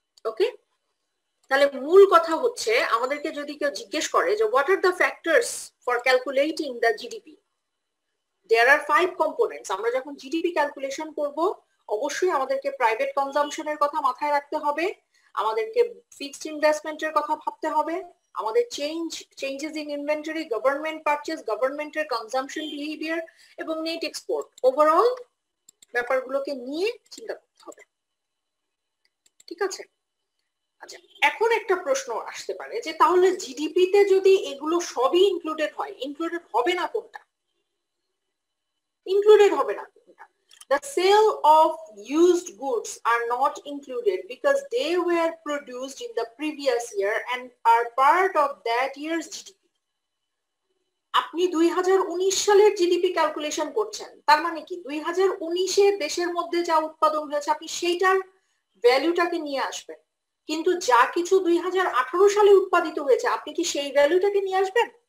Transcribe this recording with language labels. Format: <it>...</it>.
<bn>ওকে, তাহলে মূল কথা হচ্ছে আমাদেরকে যদি কেউ জিজ্ঞেস করে যে</bn> <en>what are the factors for calculating the GDP, there are 5 components.</en> <bn>আমরা যখন জিডিপি ক্যালকুলেশন করব অবশ্যই আমাদেরকে প্রাইভেট কনজাম্পশনের কথা মাথায় রাখতে হবে, আমাদেরকে ফিক্সড ইনভেস্টমেন্টের কথা ভাবতে হবে, আমাদের changes in inventory, government purchase, গভর্নমেন্টের কনজাম্পশন বিহেভিয়ার এবং নেট এক্সপোর্ট, ওভারঅল ব্যাপারগুলোকে নিয়ে চিন্তা করতে হবে। ঠিক আছে, আচ্ছা এখন একটা প্রশ্ন আসতে পারে যে তাহলে জিডিপিতে যদি এগুলো সবই ইনক্লুডেড হয়, ইনক্লুডেড হবে না কোনটা? ইনক্লুডেড হবে না কোনটা?</bn> <en>The sale of used goods are not included because they were produced in the previous year and are part of that year's GDP.</en> <bn>আপনি 2019 সালের জিডিপি ক্যালকুলেশন করছেন, তার মানে কি 2019 এর দেশের মধ্যে যা উৎপাদন হয়েছে আপনি সেইটার ভ্যালুটাকে নিয়ে আসবেন, কিন্তু যা কিছু 2018 সালে উৎপাদিত হয়েছে আপনি কি সেই ভ্যালুটাকে নিয়ে আসবেন?</bn>